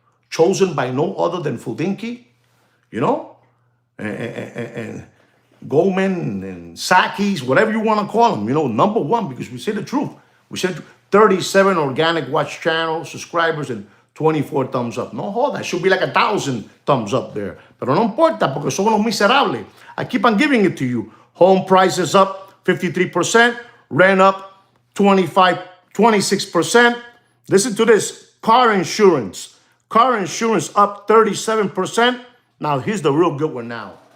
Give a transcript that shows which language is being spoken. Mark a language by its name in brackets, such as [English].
[English] Chosen by no other than Fudinki, and Goldman and Sakis, whatever you want to call them, #1 because we say the truth. We said 37 organic watch channel subscribers and 24 thumbs up. [Spanish] No joda, [English] it should be like 1,000 thumbs up there. [Spanish] Pero no importa porque son unos miserables. [English] I keep on giving it to you. Home prices up 53%, rent up 26%. Listen to this, car insurance. Car insurance up 37%. Now here's the real good one now.